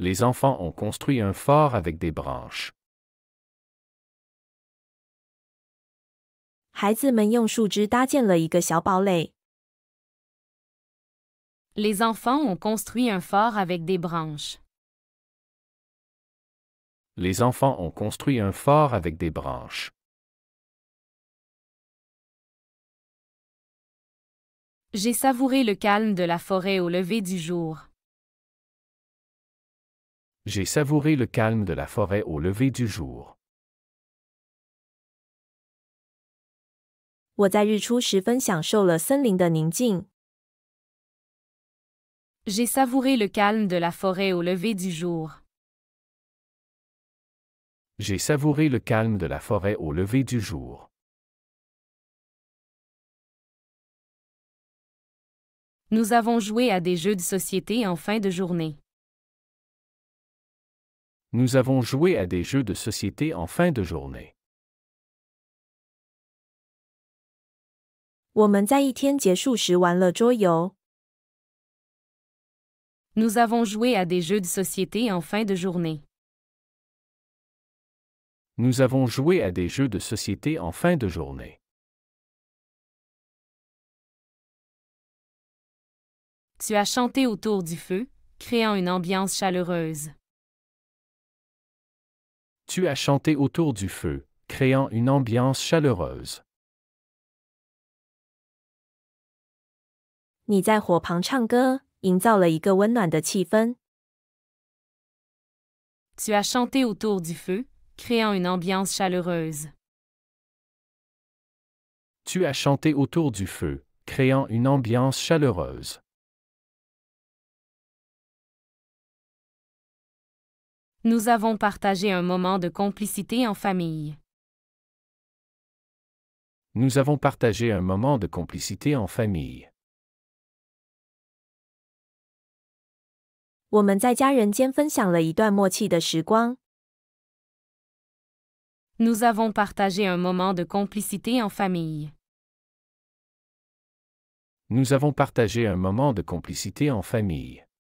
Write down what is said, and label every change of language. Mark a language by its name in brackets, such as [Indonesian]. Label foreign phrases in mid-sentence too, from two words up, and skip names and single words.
[French] Les enfants ont construit un fort avec des branches. [Chinese] 孩子们用树枝搭建了一个小堡垒。 [French] Les enfants ont construit un fort avec des branches. Les enfants ont construit un fort avec des branches. J'ai savouré le calme de la forêt au lever du jour. J'ai savouré le calme de la forêt au lever du jour. [Chinese] 我在日出时分享受了森林的宁静。 [French] J'ai savouré le calme de la forêt au lever du jour. J'ai savouré le calme de la forêt au lever du jour. Nous avons joué à des jeux de société en fin de journée. Nous avons joué à des jeux de société en fin de journée. [Chinese] 我们在一天结束时玩了桌游。 [French] Nous avons joué à des jeux de société en fin de journée. Nous avons joué à des jeux de société en fin de journée. Tu as chanté autour du feu, créant une ambiance chaleureuse. Tu as chanté autour du feu, créant une ambiance chaleureuse. [Chinese] 你在火旁唱歌，营造了一个温暖的气氛。 [French] Tu as chanté autour du feu, créant une ambiance chaleureuse. Tu as chanté autour du feu, créant une ambiance chaleureuse. Nous avons partagé un moment de complicité en famille. Nous avons partagé un moment de complicité en famille. [Chinese] 我们在家人间分享了一段默契的时光。 [French] Nous avons partagé un moment de complicité en famille. Nous avons partagé un moment de complicité en famille.